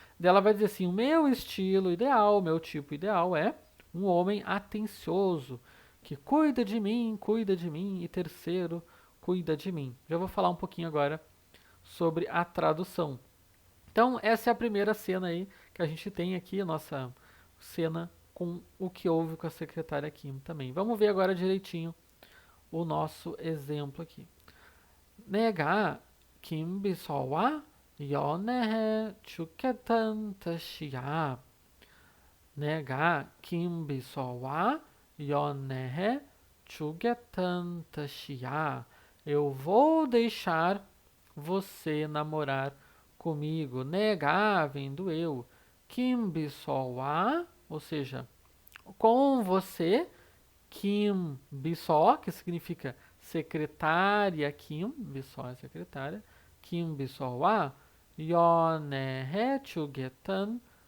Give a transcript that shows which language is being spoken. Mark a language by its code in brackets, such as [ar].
[pt] Daí ela vai dizer assim: "O meu estilo ideal, o meu tipo ideal é um homem atencioso, que cuida de mim, e terceiro, cuida de mim." Já vou falar um pouquinho agora sobre a tradução. Então, essa é a primeira cena aí que a gente tem aqui, a nossa cena com o que houve com a secretária Kim também. Vamos ver agora direitinho o nosso exemplo aqui. [ko] 내가 김비서와 연애해 주겠다는 뜻이야. 내가 김비서와 연애해 주겠다는 뜻이야. [pt] Eu vou deixar você namorar comigo. Negar vem do eu. Kimbisowa, ou seja, com você. Kim Bissó, que significa secretária Kim, Bissó é secretária, Kim Bissó wa Yonehe Chugetan